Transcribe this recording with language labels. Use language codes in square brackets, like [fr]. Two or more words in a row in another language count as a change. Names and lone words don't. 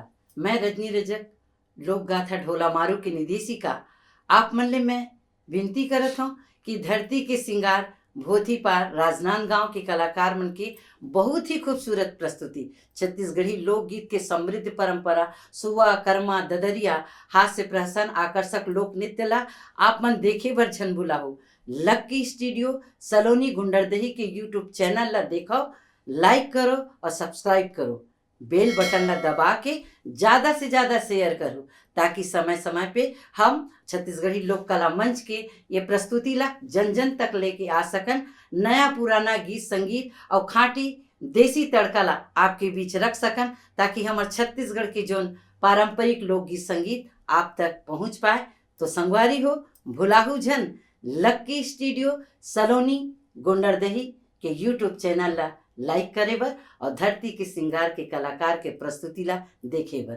[hne] मैं रजनी रजक, लोक गाथा ढोला मारू की निदेशिका आप मन ले मैं विनती करत हूँ कि धरती के सिंगार भोथी पार राजनांदगांव के कलाकार मन के बहुत ही खूबसूरत प्रस्तुति, छत्तीसगढ़ी लोकगीत के समृद्ध परंपरा, सुवा कर्मा ददरिया, हास्य प्रहसन आकर्षक लोक नृत्य ला आप मन देखे बर झन भुलाहो। लक्की स्टूडियो सलोनी गुंडरदही के यूट्यूब चैनल ला देखो, लाइक करो और सब्सक्राइब करो, [en] bell button [hne] ला दबा के ज़्यादा से ज़्यादा शेयर करो, ताकि समय समय पे हम छत्तीसगढ़ी लोक कला मंच के ये प्रस्तुति ला जन जन तक लेके आ सकन। नया पुराना गीत संगीत और खाटी देसी तड़का ला आपके बीच रख सकन, ताकि हमारे छत्तीसगढ़ के जोन पारंपरिक लोकगीत संगीत आप तक पहुंच पाए। तो संगवारी हो भुलाहू झन, लक्की स्टूडियो सलोनी गुंडरदही के यूट्यूब चैनल ला लाइक करे बर और धरती के सिंगार के कलाकार के प्रस्तुति ला देखे बर।